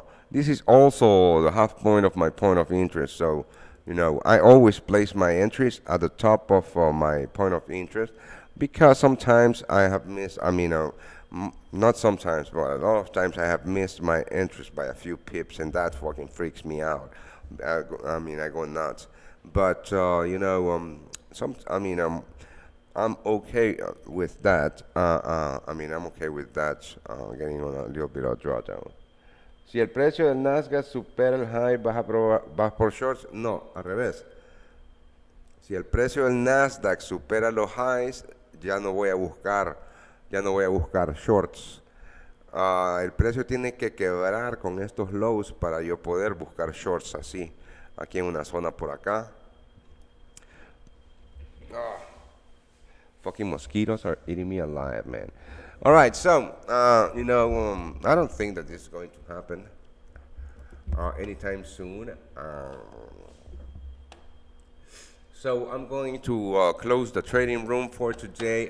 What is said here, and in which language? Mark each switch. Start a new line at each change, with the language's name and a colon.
English: This is also the half point of my point of interest. So, I always place my entries at the top of my point of interest because sometimes I have missed, not sometimes, but a lot of times I have missed my entries by a few pips, and that fucking freaks me out. I go nuts. But, I'm okay with that. I'm okay with that, getting on a little bit of drawdown.
Spanish: Si el precio del Nasdaq supera el high, ¿vas por shorts? No, al revés. Si el precio del Nasdaq supera los highs, ya no voy a buscar shorts. El precio tiene que quebrar con estos lows para yo poder buscar shorts así, aquí en una zona por acá.
English: Fucking mosquitoes are eating me alive, man. All right, so I don't think that this is going to happen anytime soon. So I'm going to close the trading room for today.